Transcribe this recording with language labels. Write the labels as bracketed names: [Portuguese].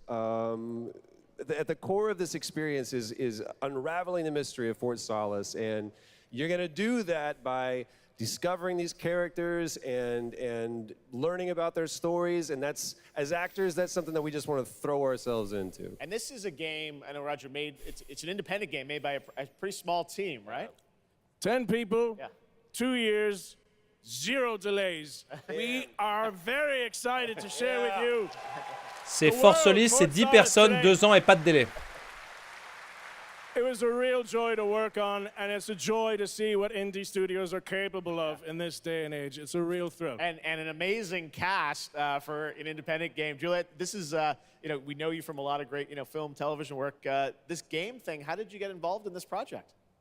[English] At the core of this experience is unraveling the mystery of Fort Solace, and you're going to do that by discovering these characters and learning about their stories, and that's, as actors, that's something that we just want to throw ourselves into. And this is a game, I know Roger made, it's an independent game made by a pretty small team, right? 10 people, 2 years, 0 delays. We are very excited to share with you. [French] C'est Force Solis, c'est 10 personnes, 2 ans et pas de délai. [English] It was a real joy to work on, and it's a joy to see what indie studios are capable of in this day and age. It's a real thrill. And an amazing cast for an independent game. Juliet, this is, we know you from a lot of great, film, television work. This game thing, how did you get involved in this project?